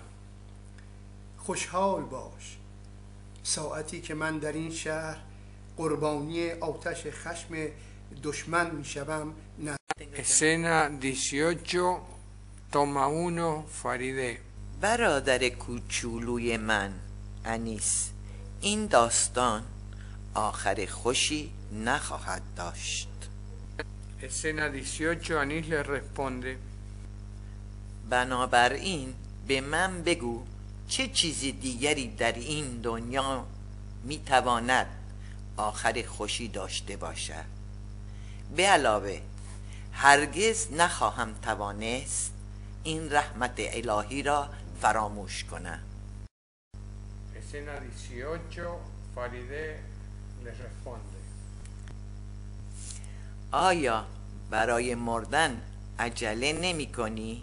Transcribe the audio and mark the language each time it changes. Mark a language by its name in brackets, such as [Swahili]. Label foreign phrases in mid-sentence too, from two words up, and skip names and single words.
[Persian] خوشحال باش ساعتی که من در این شهر قربانی آتش خشم دشمن می شوم. [Spanish] Escena 18 Toma 1 Farideh. [Persian] برادر کوچولوی من انیس، این داستان آخر خوشی نخواهد داشت. [Spanish] Escena 18 Anís le responde. [Persian] بنابراین به من بگو چه چیز دیگری در این دنیا میتواند آخر خوشی داشته باشد. به علاوه هرگز نخواهم توانست این رحمت الهی را فراموش کنم. [Spanish] Escena 18 Farideh le responde. [Persian] آیا برای مردن عجله نمی کنی؟